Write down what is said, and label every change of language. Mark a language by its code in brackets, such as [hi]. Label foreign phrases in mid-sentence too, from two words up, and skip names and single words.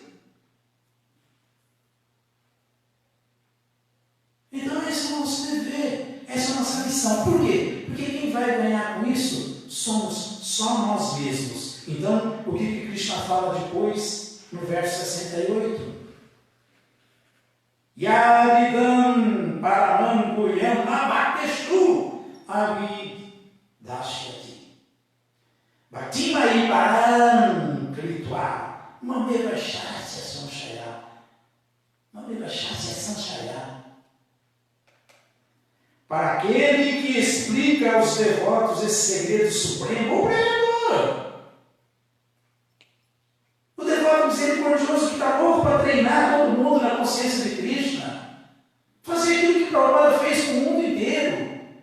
[pt] Então esse é o nosso dever, essa é a nossa missão. Por quê? Porque quem vai ganhar com isso somos só nós mesmos. Então, o que Krishna fala depois, no verso 68? [sa] Yadidam paramam guyam nabatestu avidashyati bhaktimai param kritva mameva shasya sanshaya. Mameva shasya sanshaya. [pt] Para aquele que explica aos devotos esse segredo supremo, o pregador, o devoto misericordioso que está louco para treinar todo mundo na consciência de Krishna, fazer aquilo que Prabhupada fez com o mundo inteiro.